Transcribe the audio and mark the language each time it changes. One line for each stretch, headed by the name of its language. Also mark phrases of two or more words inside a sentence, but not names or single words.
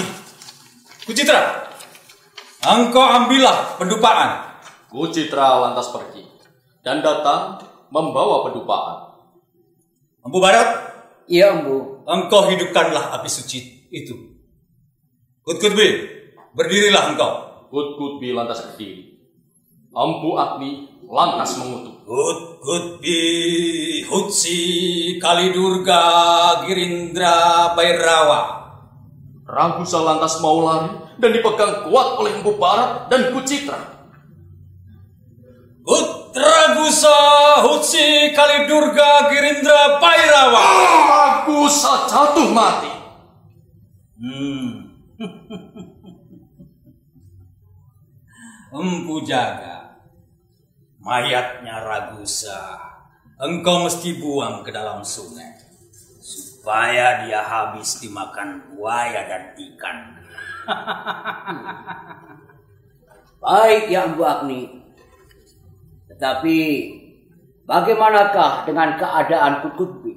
Indonesian: Kucitra, engkau ambillah pendupaan. Kucitra lantas pergi dan datang membawa pendupaan. Empu Barat, Iya, Empu. engkau hidupkanlah api suci itu. Kutbi, berdirilah engkau. Kutbi lantas berdiri. Empu Agni lantas mengutuk. Kutbi, Hutsi, Kalidurga, Girindra, Bairawa. Ragusa lantas mau lari dan dipegang kuat oleh Empu Barat dan Kucitra. Ragusa, Hutsi, Kalidurga, Girindra, Bairawa. Ragusa jatuh mati. Empu Jaga, mayatnya Ragusa engkau mesti buang ke dalam sungai supaya dia habis dimakan buaya dan ikan. Baik ya Empu Agni. Tetapi bagaimanakah dengan keadaan Kutbi?